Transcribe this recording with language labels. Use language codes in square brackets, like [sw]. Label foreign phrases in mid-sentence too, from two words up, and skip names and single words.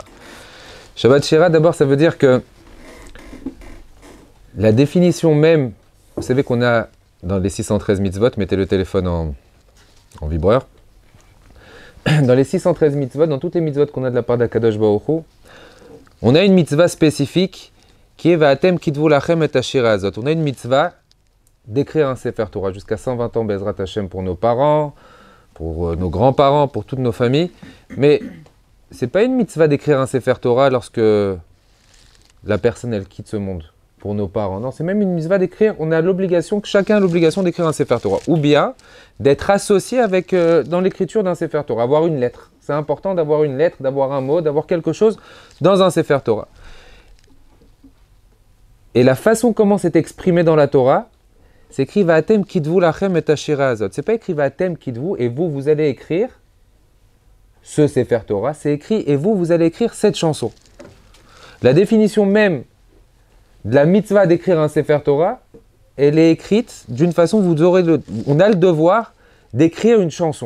[fr] Shabbat Shira, d'abord, ça veut dire que la définition même, vous savez qu'on a dans les 613 mitzvot, mettez le téléphone en vibreur. Dans les 613 mitzvot, dans toutes les mitzvot qu'on a de la part d' [he] הקדוש ברוך הוא, [fr] on a une mitzvah spécifique qui est [he] ועתה כתבו לכם את השירה הזאת. [fr] On a une mitzvah d'écrire un [he] ספר תורה [fr] jusqu'à 120 ans [he] בעזרת השם [fr] pour nos parents, pour nos grands-parents, pour toutes nos familles. Mais c'est pas une mitzvah d'écrire un [he] ספר תורה [fr] lorsque la personne elle quitte ce monde, pour nos parents. Non, c'est même une mitzvah d'écrire. On a l'obligation, chacun a l'obligation d'écrire un Sefer Torah. Ou bien d'être associé avec, dans l'écriture d'un [he] ספר תורה, [fr] avoir une lettre. C'est important d'avoir une lettre, d'avoir un mot, d'avoir quelque chose dans un [he] ספר תורה. [fr] Et la façon comment c'est exprimé dans la Torah, c'est écrit [he] ועתה כתבו לכם את השירה הזאת. [fr] C'est pas écrit [he] ועתה כתבו [fr] et vous allez écrire ce [he] ספר תורה. [fr] C'est écrit et vous allez écrire cette chanson. La définition même de la mitzvah d'écrire un [he] ספר תורה, [fr] elle est écrite d'une façon, on a le devoir d'écrire une chanson.